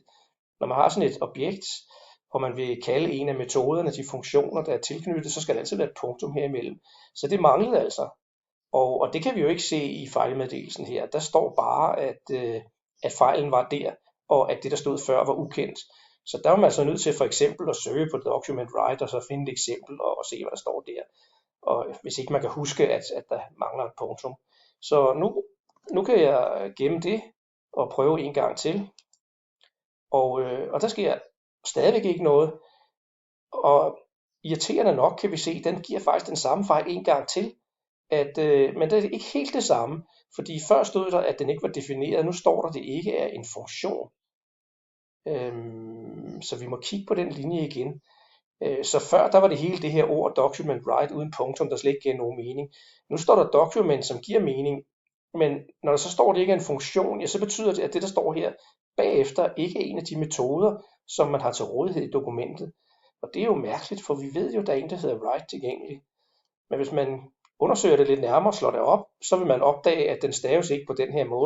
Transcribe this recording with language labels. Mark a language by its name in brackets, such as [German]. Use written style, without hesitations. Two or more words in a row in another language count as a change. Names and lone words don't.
[Danish] Når man har sådan et objekt, hvor man vil kalde en af metoderne, de funktioner, der er tilknyttet, så skal der altid være et punktum her imellem. Så det manglede altså. Og det kan vi jo ikke se i fejlmeddelelsen her. Der står bare, at fejlen var der, og at det, der stod før, var ukendt. Så der var man altså nødt til for eksempel at søge på [English] document right, [Danish] og så finde et eksempel og se, hvad der står der. Og hvis ikke man kan huske, at der mangler et punktum. Så nu kan jeg gemme det og prøve en gang til. Og der sker stadigvæk ikke noget. Og irriterende nok kan vi se, at den giver faktisk den samme fejl en gang til. Men det er ikke helt det samme, fordi før stod der, at den ikke var defineret. Nu står der, at det ikke er en funktion. Så vi må kigge på den linje igen. Så før der var det hele det her ord [English] document right [Danish] uden punktum, der slet ikke giver nogen mening. Nu står der document, som giver mening, men når der så står, at det ikke er en funktion, ja, så betyder det, at det, der står her bagefter, ikke er en af de metoder, som man har til rådighed i dokumentet. Og det er jo mærkeligt, for vi ved jo, at der er en, der hedder right tilgængelig. Men hvis man undersøger det lidt nærmere og slår det op, så vil man opdage, at den staves ikke på den her måde.